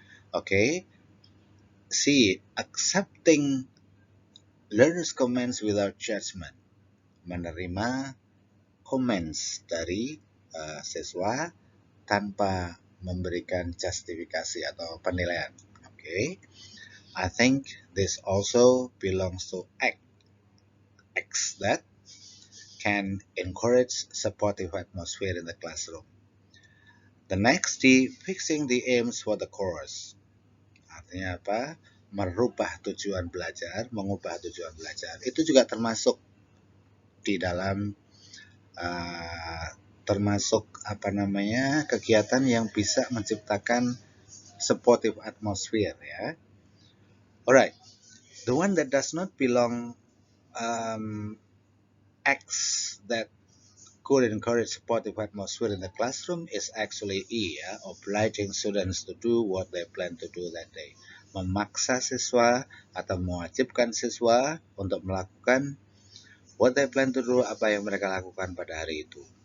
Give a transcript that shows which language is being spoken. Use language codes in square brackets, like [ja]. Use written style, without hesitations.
[en] Okay, C. Accepting learners' comments without judgment. [id] Menerima comments dari siswa tanpa memberikan justifikasi atau penilaian. Oke. [en] I think this also belongs to X that can encourage supportive atmosphere in the classroom. The next D, fixing the aims for the course. [id] Artinya apa? Merubah tujuan belajar, mengubah tujuan belajar. Itu juga termasuk di dalam uh, termasuk apa namanya kegiatan yang bisa menciptakan [en] supportive atmosphere [id] ya. [en] Alright, the one that does not belong X that could encourage supportive atmosphere in the classroom is actually E ya, obliging students to do what they plan to do that day. [id] Memaksa siswa atau mewajibkan siswa untuk melakukan [en] what they plan to do, [id] apa yang mereka lakukan pada hari itu.